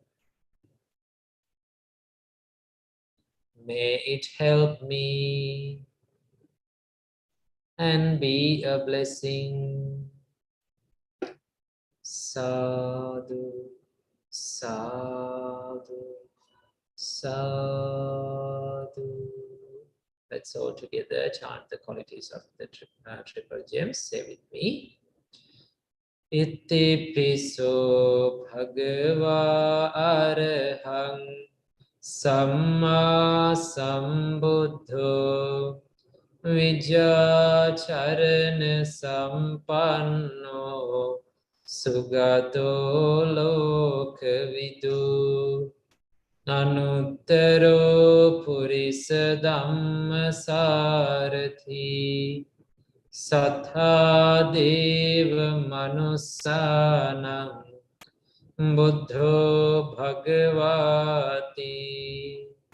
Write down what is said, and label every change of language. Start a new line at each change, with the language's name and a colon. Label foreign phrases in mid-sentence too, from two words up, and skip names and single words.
English: May it help me and be a blessing.
Pali: Sadhu, sadhu, sadhu.
English: Let's all together chant the qualities of the triple gems. Say with me.
Pali: Iti piso bhagava arahang samma sambuddho vijacharana sampanno sugato lokavidu anuttaro purisa dhamma sarathi Satha deva manussanam buddho bhagavati